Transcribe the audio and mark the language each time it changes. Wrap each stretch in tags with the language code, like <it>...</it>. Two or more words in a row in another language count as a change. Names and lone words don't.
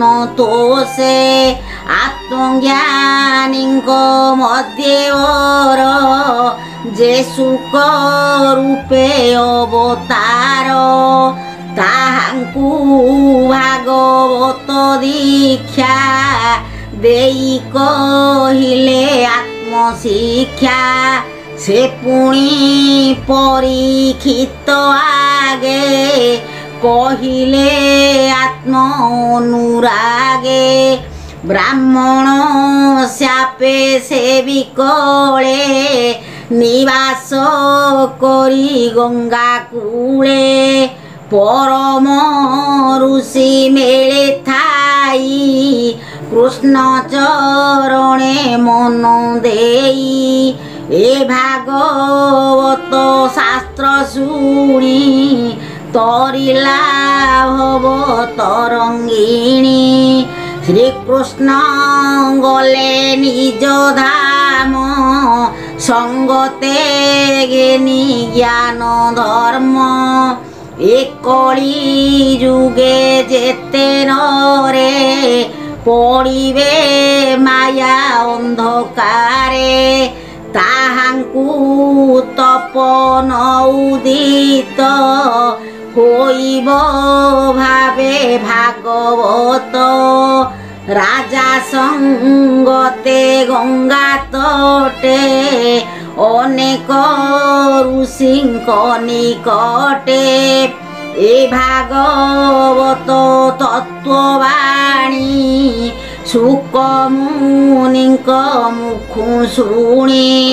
<or>ତୋଷେ ଆତ୍ମଜ୍ଞାନୀ ମଧ୍ୟବର ଯେ ସୁଖ ରୂପେ ଅବତାର ତାହାଙ୍କୁ ଭାଗବତ ଦୀକ୍ଷା ଦେଇ କହିଲେ ଆତ୍ମଶିକ୍ଷା ସେ ପୁଣି ପରୀକ୍ଷିତ ଆଗେ କହିଲେ ଆତ୍ମ ଅନୁରାଗେ ବ୍ରାହ୍ମଣ ଶାପେ ସେବିକଲେ ନିବାସ କରି ଗଙ୍ଗା କୂଳେ ପରମ ଋଷି ମେଳେ ଥାଇ କୃଷ୍ଣ ଚରଣେ ମନ ଦେଇ ଏ ଭାଗବତ ଶାସ୍ତ୍ର ଶୁଣି ତରିଲା ଭବ ତରଙ୍ଗିଣୀ ଶ୍ରୀକୃଷ୍ଣ ଗଲେ ନିଜ ଧାମ ସଙ୍ଗତେ ଜ୍ଞାନୀ ଜ୍ଞାନ ଧର୍ମ ଏକ କଳି ଯୁଗେ ଯେତେ ନରେ ପଡ଼ିବେ ମାୟା ଅନ୍ଧକାରେ ତାହାଙ୍କୁ ତପନ ଉଦିତ ହୋଇବ ଭାବେ ଭାଗବତ ରାଜା ସଙ୍ଗତେ ଗଙ୍ଗା ତଟେ ଅନେକ ଋଷିଙ୍କ ନିକଟେ ଏ ଭାଗବତ ତତ୍ତ୍ୱବାଣୀ ଶୁକ ମୁନିଙ୍କ ମୁଖୁ ଶୁଣି</or>